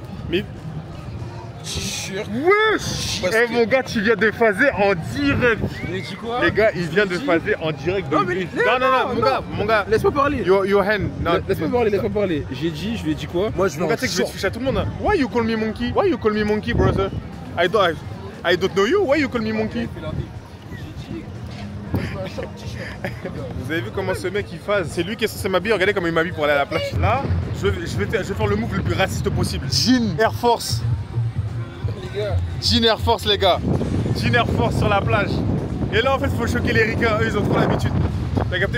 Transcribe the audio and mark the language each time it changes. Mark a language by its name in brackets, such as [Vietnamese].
[French] Mais. T-shirt. Wesh! Eh mon gars, tu viens de phaser en direct. Il dit quoi? Les gars, il vient de phaser en direct. Non, mais mon gars. Laisse-moi parler. [English] Your hand. [French] Laisse-moi parler. J'ai dit, je lui ai dit quoi? Moi, je vais mon gars, tu sais que je vais te ficher à tout le monde. Hein. [English] Why you call me monkey? Why you call me monkey, brother? I don't know you. Why you call me monkey? [French] Vous avez vu comment ce mec il phase? C'est lui qui est censé m'habiller. Regardez comment il m'habille pour aller à la plage. Là, je vais faire le move le plus raciste possible. Jean Air Force. Jean Air Force, les gars. Jean Air Force sur la plage. Et là, en fait, il faut choquer les ricains. Eux, ils ont trop l'habitude. T'as capté?